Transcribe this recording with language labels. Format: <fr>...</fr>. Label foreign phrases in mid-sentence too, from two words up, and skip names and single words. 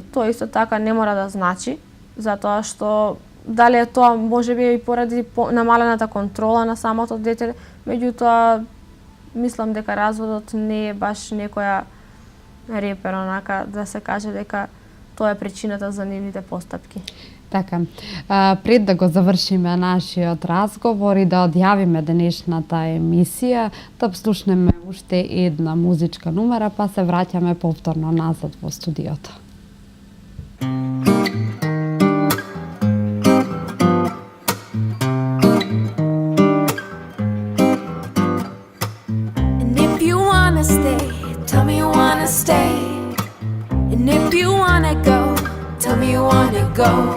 <mk>Тоа исто така не мора да значи, затоа што дали е тоа можеби и поради намалената контрола на самото дете, меѓутоа мислам дека разводот не е баш некоја репер онака да се каже дека тоа е причината за нивните постапки. Така, пред да го завршиме нашиот разговор и да одјавиме денешната емисија, да слушнеме уште една музичка numera, па се враќаме повторно назад во студиото.</mk> <en>And if you wanna stay, tell me you wanna stay. And if you wanna go, tell me you wanna go.</en>